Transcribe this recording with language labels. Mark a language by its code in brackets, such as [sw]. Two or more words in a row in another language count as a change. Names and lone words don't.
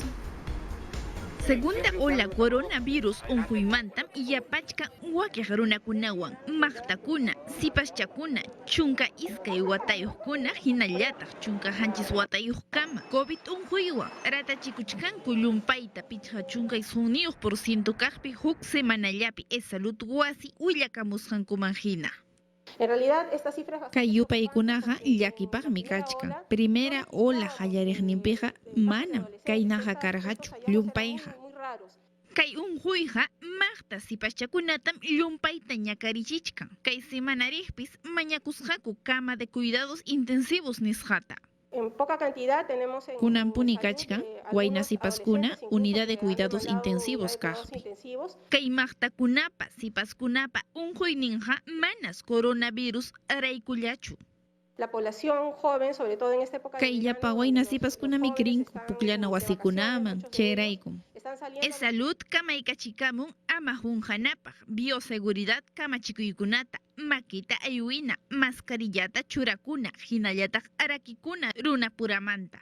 [es] Segunda ola [qu] coronavirus unquymantam yapachka wakiq runakunawan maqtakuna, sipaschakuna, chunka iskay watayuqkuna hinallataq chunka hanchis watayuqkama COVID unquywan ratachikuchkanku llumpayta pichqa chunkay sunniyuq porciento kaqpi huk semanallapi salud wasi willakamusqankuman hina. [es] En realidad, estas cifras [qu] Kay yupaykunaqa llakipaqmi kachkan. Primera ola hallariqninpiqa manam kaynaqa karqachu llumpayqa. Kay unquyqa maqta sipaschakunatam llumpayta ñakarichichkan. Kay semanariqpis mañakusqaku [es] cama de cuidados intensivos [qu] nisqata. [es] En poca cantidad tenemos en [qu] Kunampuni kachkan, wayna sipaskuna, [es] unidad de cuidados intensivos [qu] kaqpi. Kay maqtakunapa sipaskunapa unquyninqa manas coronavirus raykullachu. [es] La población joven, sobre todo en esta época. [qu] Kay llapa wayna sipaskunami krinku puklana wasikunaman, chayraykum. Salud kamaykachikamun ama hunqanapaq, bioseguridad kamachikuykunata, makita ayuwina, mascarillata churakuna, hinallataq arakikuna runapuramanta.